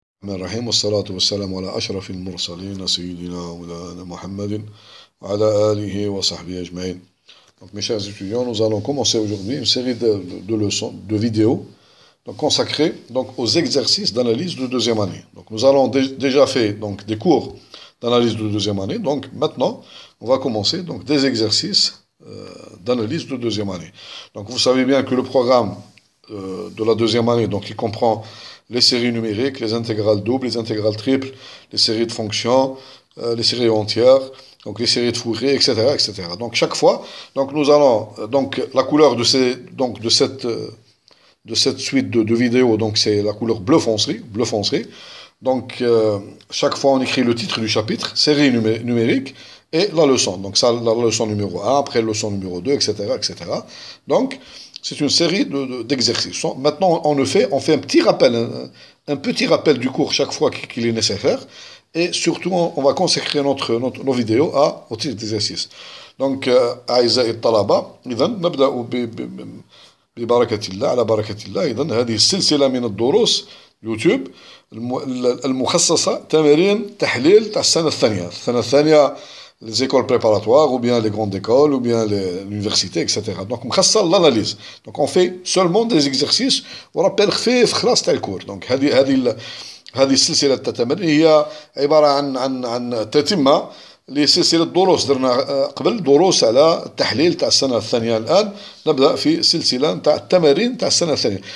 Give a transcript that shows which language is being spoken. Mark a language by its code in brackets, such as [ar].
[ar] الرحمن الرحيم والصلاة والسلام على أشرف المرسلين سيدنا مولانا محمد وعلى آله وصحبه أجمعين. [fr] Donc mes chers étudiants, nous allons commencer aujourd'hui une série de leçons, de vidéos donc consacrées donc, aux exercices d'analyse de deuxième année. Donc nous allons déjà fait donc, des cours d'analyse de deuxième année. Donc maintenant, on va commencer donc, des exercices d'analyse de deuxième année. Donc vous savez bien que le programme de la deuxième année, donc il comprend les séries numériques, les intégrales doubles, les intégrales triples, les séries de fonctions, les séries entières, donc les séries de Fourier, etc., etc. Donc chaque fois, donc nous allons donc la couleur de cette suite de vidéos, donc c'est la couleur bleu foncé, bleu foncé. Donc chaque fois on écrit le titre du chapitre, série numérique et la leçon. Donc ça, la leçon numéro 1, après la leçon numéro 2, etc., etc. Donc c'est une série d'exercices. Maintenant, on fait un petit rappel, un petit rappel du cours chaque fois qu'il est nécessaire. Et surtout, on va consacrer nos vidéos au titre d'exercice. Donc, [ar] أعزائي الطلبة، إذا نبدأ ببركة الله على بركة الله. إذا هذه السلسلة من الدروس يوتيوب المخصصة تمارين تحليل تاع السنة الثانية [fr] les écoles préparatoires, ou bien les grandes écoles, ou bien l'université, etc. Donc, l'analyse. Donc, on fait seulement des exercices, on rappelle [ar] خفيف خلاص تاع الكور. Donc, هذه السلسلة التمارين هي عبارة عن تتمة لسلسلة دروس درنا قبل دروس على التحليل تاع السنة الثانية. الآن نبدأ في سلسلة تاع التمارين تاع السنة الثانية.